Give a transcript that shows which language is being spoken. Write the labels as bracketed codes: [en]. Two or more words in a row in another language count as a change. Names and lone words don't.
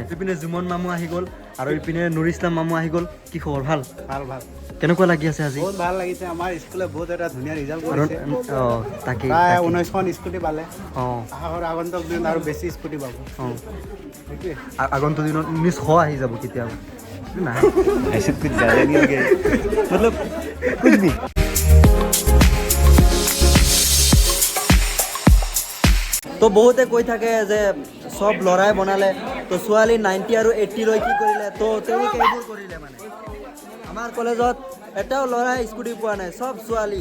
[as] ইপিনে জুমন মামু আহি গ'ল আৰু ইপিনে নুৰ ইছলাম মামু আহি গ'ল। কি খবৰ? ভাল ভাল ভাল কেনেকুৱা লাগি আছে আজি? বহুত ভাল লাগিছে। আমাৰ স্কুলে বহুত এটা ধুনীয়া ৰিজাল্ট আৰু কৰিছে। তাকে প্ৰায় 19খন স্কুটি পালে। অঁ আশা কৰোঁ আগন্তুক দিনত আৰু বেছি স্কুটি পাব। অঁ সেইটোৱে। আগন্তুক দিনত 1900 আহি যাব কেতিয়াবা। নাই [hi] ऐसे कुछ ज़्यादा नहीं हो गया मतलब कुछ भी। [as] তো বহুতে কৈ থাকে যে চব ল'ৰাই বনালে, তো ছোৱালী 90 আৰু 80 লৈ কি কৰিলে, তো তেওঁলোকে এইবোৰ কৰিলে। মানে আমাৰ কলেজত এটাও ল'ৰাই স্কুটি পোৱা নাই, চব ছোৱালী।